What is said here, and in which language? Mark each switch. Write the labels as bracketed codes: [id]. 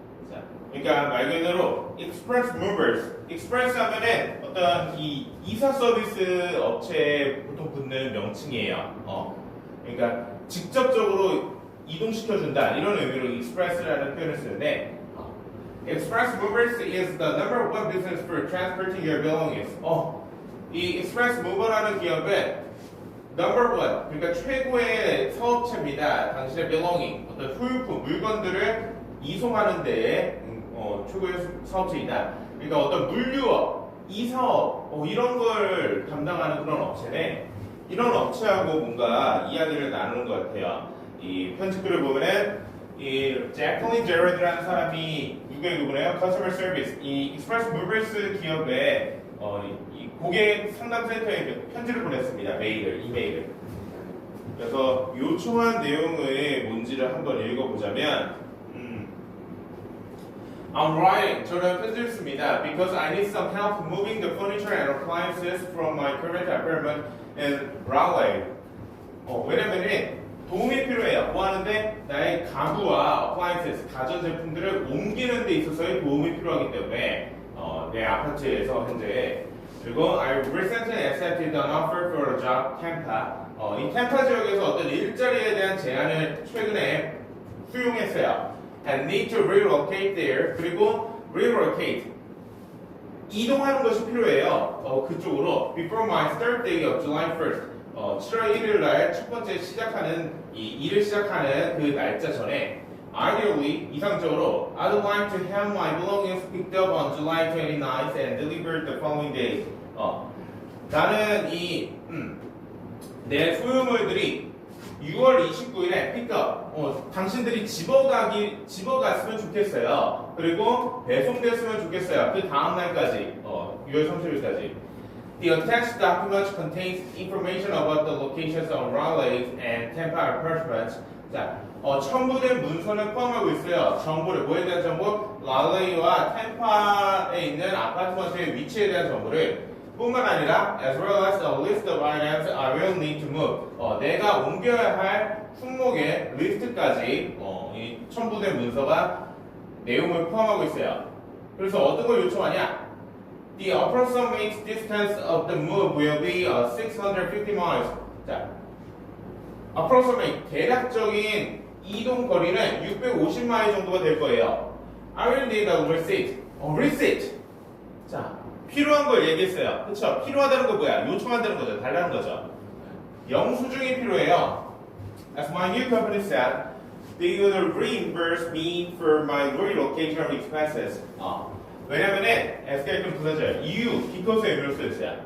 [ko] 자, 그러니까 말 그대로 express movers, express 하면은 어떤 이 이사 서비스 업체에 보통 붙는 명칭이에요. 그러니까 직접적으로 이동시켜준다 이런 의미로 express라는 표현을 쓰는데. [en] Express Movers is the number one business for transporting your belongings. [ko] 이 Express Mover라는 기업은 number one, 그러니까 최고의 사업체입니다. 당신의 belonging, 어떤 소유품, 물건들을 이송하는 데에 최고의 사업체이다. 그러니까 어떤 물류업, 이사업, 이런 걸 담당하는 그런 업체네. 이런 업체하고 뭔가 이야기를 나누는 것 같아요. 이 편집글을 보면은 이 Jacqueline Gerard라는 사람이 누구예요? Customer Service 이 Express Movers 기업에 이 고객 상담센터에 편지를 보냈습니다. 이메일을. 그래서 요청한 내용의 뭔지를 한번 읽어보자면 [en] I'm writing. [ko] 저는 편지를 씁니다. [en] Because I need some help moving the furniture and appliances from my current apartment in Raleigh. [ko] 왜냐면은 도움이 필요해요. 뭐 하는데? 나의 가구와 appliances, 가전제품들을 옮기는 데 있어서의 도움이 필요하기 때문에 내 아파트에서 현재. [en] 그리고 I recently accepted an offer for a job Tampa. [ko] 이 템파 지역에서 어떤 일자리에 대한 제안을 최근에 수용했어요. [en] And need to relocate there. [ko] 그리고 relocate. 이동하는 것이 필요해요. 그쪽으로. [en] Before my start day of July 1st. [ko] 7월 1일 날 첫 번째 시작하는 일을 시작하는 그 날짜 전에 [en] ideally [ko] 이상적으로 [en] I'd like to have my belongings picked up on July 29th and delivered the following day. [ko] 나는 내 소유물들이 6월 29일에 pick-up. 당신들이 집어갔으면 좋겠어요. 그리고 배송됐으면 좋겠어요. 그 다음 날까지 6월 30일까지. [en] The attached document contains information about the locations of Raleigh and Tampa apartments. [ko] 자, 첨부된 문서는 포함하고 있어요. 정보를 뭐에 대한 정보? 랄레이와 템파에 있는 아파트먼트의 위치에 대한 정보를 뿐만 아니라 [en] as well as a list of items I will need to move. [ko] 내가 옮겨야 할 품목의 리스트까지 이 첨부된 문서가 내용을 포함하고 있어요. 그래서 어떤 걸 요청하냐? [en] The approximate distance of the move will be 650 miles. [ko] 자, approximate 대략적인 이동 거리는 650마일 정도가 될 거예요. [en] I will need a receipt. receipt. [ko] 자, 필요한 걸 얘기했어요. 그렇죠? 필요하다는 거 뭐야? 요청한다는 거죠. 달라는 거죠. 영수증이 필요해요. [en] As my new company said, they would reimburse me for my relocation expenses. [ko] 왜냐면은 S가 있던 부사절 이유, because의 의미로 쓰였어요.